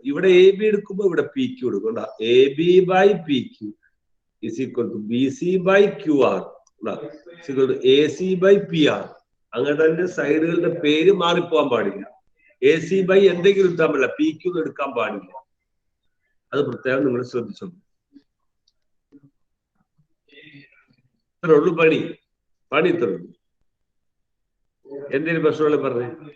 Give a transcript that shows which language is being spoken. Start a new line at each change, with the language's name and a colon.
Malayalam: ഇവിടെ AB എടുക്കുമ്പോ ഇവിടെ PQ എടുക്കും.
English: AB/PQ is equal to BC/QR is equal to AC/PR.
Malayalam: അങ്ങനെ തന്നെ സൈഡുകളുടെ പേര് മാറിപ്പോകാൻ പാടില്ല. AC by എന്തെങ്കിലും എടുക്കാൻ പാടില്ല, PQ എടുക്കാൻ പാടില്ല. അത് പ്രത്യേകം നിങ്ങൾ ശ്രദ്ധിച്ചോ. ഇത്രേ ഉള്ളൂ പണി. ഇത്രേ ഉള്ളൂ. എന്തെങ്കിലും പ്രശ്നമുള്ള പറഞ്ഞേ.